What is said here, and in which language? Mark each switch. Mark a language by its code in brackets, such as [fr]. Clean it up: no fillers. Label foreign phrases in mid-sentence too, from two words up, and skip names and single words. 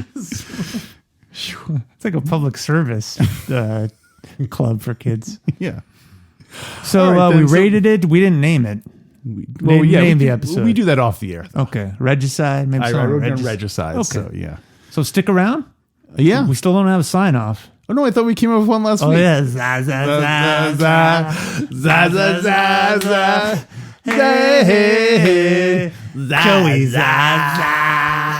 [en] It's like a public service club for kids. Yeah. So All right, then, we so- rated it. We didn't name it. Name the episode. We do that off the air. Okay. Regicide. Maybe I something wrote down regicide. regicide. Okay. So yeah. So stick around. Yeah. We still don't have a sign off. Oh no, I thought we came up with one last Oh week. yeah, za, za, za, za. za, za, za, za. Hey, Joey, za, za.